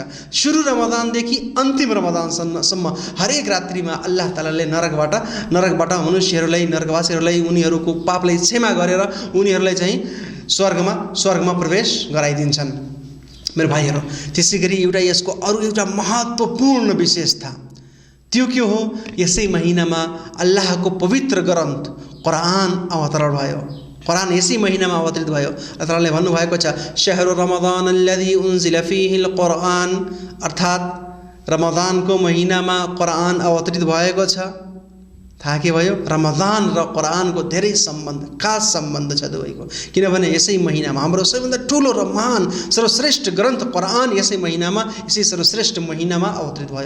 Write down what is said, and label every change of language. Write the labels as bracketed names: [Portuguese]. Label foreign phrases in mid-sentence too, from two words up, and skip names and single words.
[Nepali] सुरु रमदानदेखि अन्तिम रमदानसम्म हरेक रात्रिमा अल्लाह तालाले नरकबाट मनुष्यहरूलाई, नरकवासीहरूलाई उनीहरूको पापलाई क्षमा गरेर उनीहरूलाई चाहिँ स्वर्गमा प्रवेश गराइदिन्छन्। मेरो भाइहरू, त्यसै गरी एउटा यसको अरू एउटा महत्त्वपूर्ण विशेषता त्यो के हो, यसै महिनामा अल्लाहको पवित्र ग्रन्थ कुरान अवतरण भयो। कुरान यसै महिनामा अवतरित भयो। अल्लाह तालाले भन्नुभएको छ, [Arabic] شهر رمضان الذي أنزل فيه القرآن, [Nepali] अर्थात् रमदानको महिनामा कुरान अवतरित भएको छ। थाहा के भयो, रमदान र कुरानको धेरै सम्बन्ध, खास सम्बन्ध छ दुवैको। किनभने यसै महिनामा हाम्रो सबैभन्दा ठुलो र महान सर्वश्रेष्ठ ग्रन्थ कुरान यसै महिनामा, यसै सर्वश्रेष्ठ महिनामा अवतरित भयो।